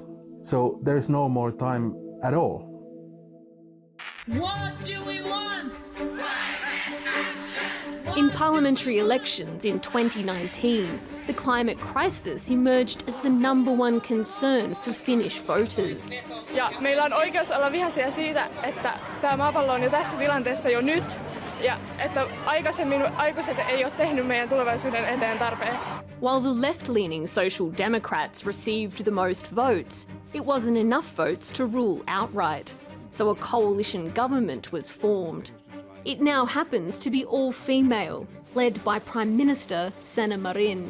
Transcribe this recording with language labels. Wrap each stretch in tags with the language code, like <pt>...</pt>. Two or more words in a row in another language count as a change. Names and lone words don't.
<fi>So there is no more time at all. What do we want? In parliamentary elections in 2019, the climate crisis emerged as the #1 concern for Finnish voters. Ja meillä on oikeus olla vihaisia siitä, että tämä maapallo on jo tässä tilanteessa jo nyt ja että aikaisemmin aikuiset ei ole tehnyt meidän tulevaisuuden eteen tarpeeksi.</fi> <en>While the left-leaning Social Democrats received the most votes, it wasn't enough votes to rule outright. So a coalition government was formed. It now happens to be all female, led by Prime Minister Sanna Marin.</en>